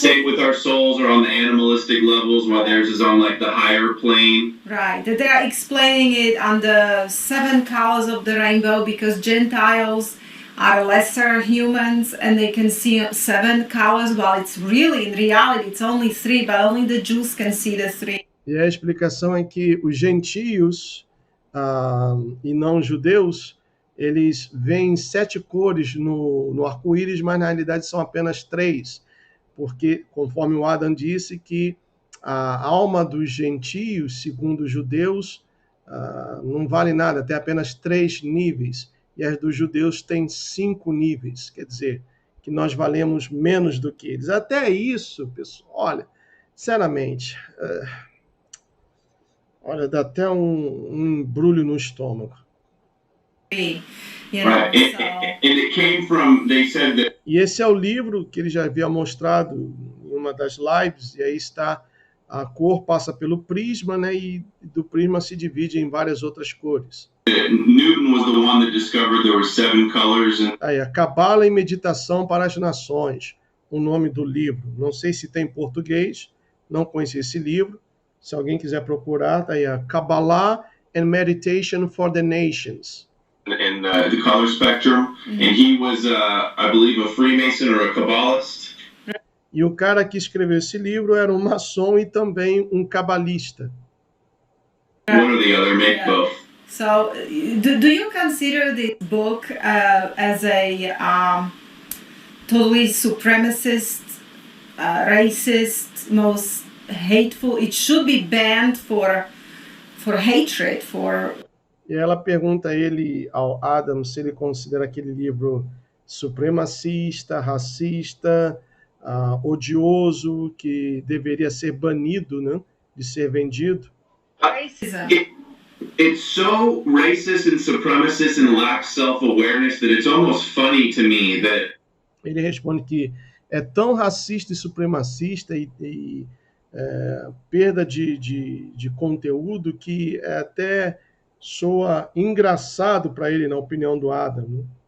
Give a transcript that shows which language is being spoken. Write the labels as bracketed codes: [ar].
[en] Same with our souls are on the animalistic levels, while theirs is on like the higher plane. right. That they're explaining it on the 7 colors of the rainbow because Gentiles are lesser humans and they can see 7 colors, while it's really, in reality, it's only 3, but only the Jews can see the 3. [pt] E a explicação é que os gentios e não judeus, eles veem 7 cores no arco-íris, mas na realidade são apenas 3, porque, conforme o Adam disse, que a alma dos gentios, segundo os judeus, não vale nada, tem apenas 3 níveis, e as dos judeus têm 5 níveis, quer dizer, que nós valemos menos do que eles. Até isso, pessoal, olha, sinceramente, olha, dá até um embrulho no estômago. [en] You know, Right. And it came from, they said that [pt] E esse é o livro que ele já havia mostrado em uma das lives, e aí está, a cor passa pelo prisma, né, e do prisma se divide em várias outras cores. [en] Newton was the one that discovered there were 7 colors. And [pt] Aí, a Cabala e Meditação para as Nações, o nome do livro. Não sei se tem em português, não conheci esse livro. Se alguém quiser procurar, tá aí, a Kabbalah and Meditation for the Nations. [en] the color spectrum. And he was, I believe, a Freemason or a Kabbalist. [pt] E o cara que escreveu esse livro era um maçom e também um cabalista. [en] One or the other, make both. So, do you consider this book as a totally supremacist, racist, most hateful? It should be banned for hatred, for. [pt] E ela pergunta a ele, ao Adam, se ele considera aquele livro supremacista, racista, odioso, que deveria ser banido, né, de ser vendido. [en] Racism. It's so racist and supremacist and lacks self-awareness that it's almost funny to me that [pt] Ele responde que é tão racista e supremacista e perda de conteúdo que até soa engraçado para ele, na opinião do Adam, né?